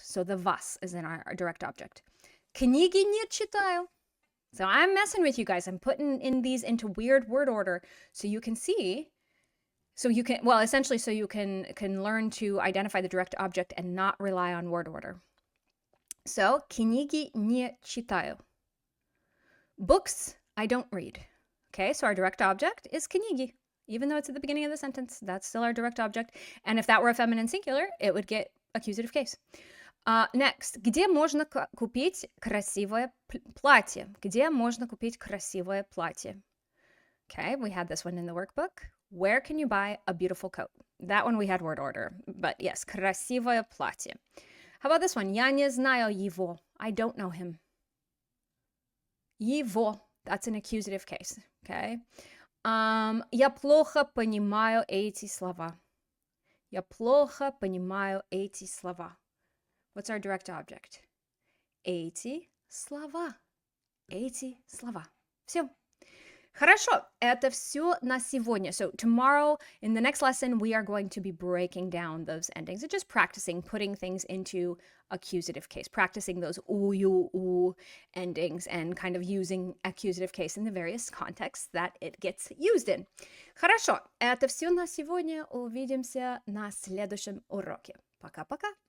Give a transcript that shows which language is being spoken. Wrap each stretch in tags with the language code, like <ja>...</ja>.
<en>So the вас is in our direct object.</en> <ru>Книги не читаю.</ru> <en>So I'm messing with you guys. I'm putting in these into weird word order so you can see, essentially so you can learn to identify the direct object and not rely on word order.</en> <ru>So, книги не читаю.</ru> <en>Books, I don't read. Okay, so our direct object is книги. Even though it's at the beginning of the sentence, that's still our direct object. And if that were a feminine singular, it would get accusative case. Next.</en> <ru>Где можно купить красивое платье? Где можно купить красивое платье?</ru> <en>Okay, we had this one in the workbook. Where can you buy a beautiful coat? That one we had word order. But yes,</en> <ru>красивое платье.</ru> <en>How about this one?</en> <ru>Я не знаю его.</ru> <en>I don't know him. Его. That's an accusative case. Okay.</en> <ru>Я плохо понимаю эти слова. Я плохо понимаю эти слова.</ru> <en>What's our direct object?</en> <ru>Эти слова. Эти слова. Все. Хорошо, это все на сегодня.</ru> <en>So tomorrow, in the next lesson, we are going to be breaking down those endings and just practicing putting things into accusative case, practicing those u endings and kind of using accusative case in the various contexts that it gets used in.</en> <ru>Хорошо, это все на сегодня. Увидимся на следующем уроке. Пока-пока.</ru>